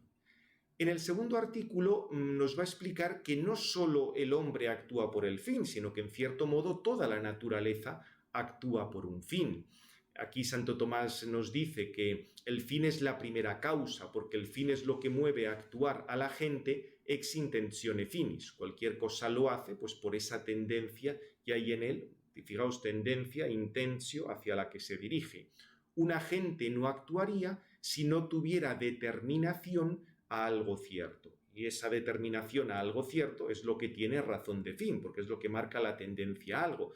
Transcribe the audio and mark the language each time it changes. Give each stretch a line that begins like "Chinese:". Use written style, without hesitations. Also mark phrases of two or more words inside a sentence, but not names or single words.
Spanish: En el segundo artículo nos va a explicar que no solo el hombre actúa por el fin, sino que en cierto modo toda la naturaleza actúa por un fin. Aquí Santo Tomás nos dice que el fin es la primera causa, porque el fin es lo que mueve a actuar a la gente
Latin: ex intentione finis.
Spanish: Cualquier cosa lo hace pues por esa tendencia que hay en él, fijaos, tendencia, intensio hacia la que se dirige. Un agente no actuaría si no tuviera determinación a algo cierto. Y esa determinación a algo cierto es lo que tiene razón de fin, porque es lo que marca la tendencia a algo.